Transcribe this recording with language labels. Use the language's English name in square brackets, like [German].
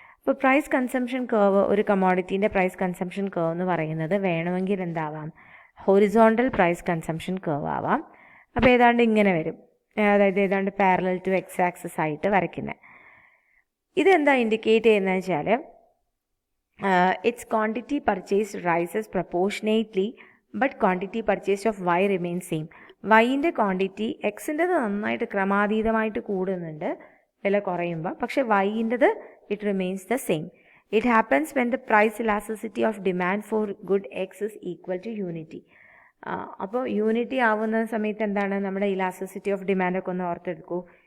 [Malayalam] അപ്പോൾ price consumption curve, ഒരു കമോഡിറ്റീൻ്റെ price consumption curve എന്ന് പറയുന്നത് വേണമെങ്കിൽ എന്താവാം? ഹൊറിസോണ്ടൽ പ്രൈസ് കൺസംഷൻ കർവ് ആവാം. അപ്പോൾ ഏതാണ്ട് ഇങ്ങനെ വരും, അതായത് ഏതാണ്ട് പാരലൽ ടു എക്സ് ആക്സിസ് ആയിട്ട് വരയ്ക്കുന്നത്. ഇതെന്താ ഇൻഡിക്കേറ്റ് ചെയ്യുന്നത് വെച്ചാൽ [English] its quantity purchased rises proportionately, but quantity purchased of y remains same. [Malayalam] വൈൻ്റെ quantity എക്സിൻ്റെത് നന്നായിട്ട് ക്രമാതീതമായിട്ട് കൂടുന്നുണ്ട് വില കുറയുമ്പോൾ, പക്ഷെ വൈൻ്റെത് [English] It remains the same. It happens when the price elasticity of demand for good X is equal to unity. [Malayalam] അപ്പോൾ unity ആവുന്ന സമയത്ത് എന്താണ്, നമ്മുടെ ഇലാസ്റ്റിസിറ്റി ഓഫ് ഡിമാൻഡൊക്കെ ഒന്ന് ഓർത്തെടുക്കൂ.